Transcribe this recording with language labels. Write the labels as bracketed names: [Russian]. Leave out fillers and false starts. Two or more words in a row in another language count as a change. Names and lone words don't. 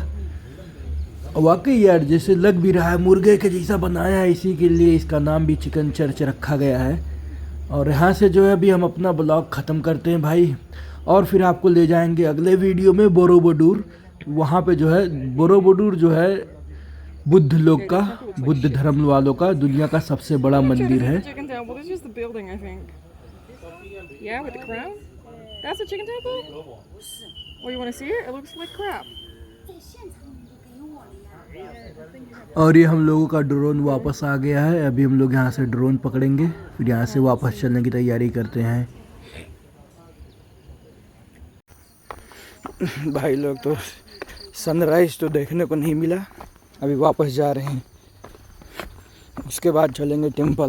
[Hindi] वाकई यार जैसे लग भी रहा है मुर्गे के जैसा बनाया है, इसी के लिए इसका नाम भी [English] chicken church [Hindi] रखा गया है। और यहाँ से जो है अभी हम अपना ब्लॉग ख़त्म करते हैं भाई, और फिर आपको ले जाएंगे अगले वीडियो में बोरोबुदुर। वहाँ पे जो है बोरोबुदुर जो है बुद्ध लोग का, बुद्ध धर्म वालों का दुनिया का सबसे बड़ा मंदिर है। [English] Chicken temple. This is just the building, I think. Yeah, with the crown. That's a chicken temple. Oh, you want to see it? It looks like crap. [Chinese] 在现场你都给我了呀。 [Hindi] और ये हम लोगों का ड्रोन वापस आ गया है। अभी हम लोग यहाँ से ड्रोन पकड़ेंगे, फिर यहाँ से वापस चलने की तैयारी करते हैं। भाई लोग तो सनराइज़ तो देखने को नहीं मिला, अभी वापस जा रहे हैं, उसके बाद चलेंगे टेंपल।